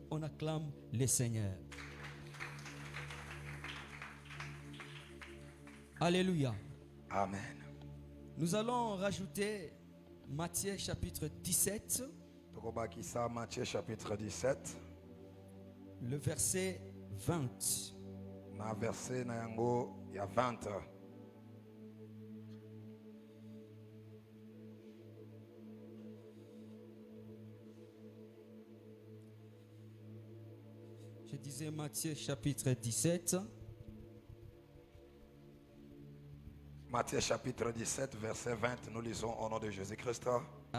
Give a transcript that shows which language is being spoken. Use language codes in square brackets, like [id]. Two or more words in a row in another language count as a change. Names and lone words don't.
[fr] On acclame le Seigneur. Alléluia. Amen. Nous allons rajouter Matthieu chapitre 17. Matthieu chapitre 17. Le verset 20. [ln] Na verset na yango ya 20. [fr] Je disais Matthieu chapitre 17. Matthieu chapitre 17, verset 20, nous lisons au nom de Jésus-Christ.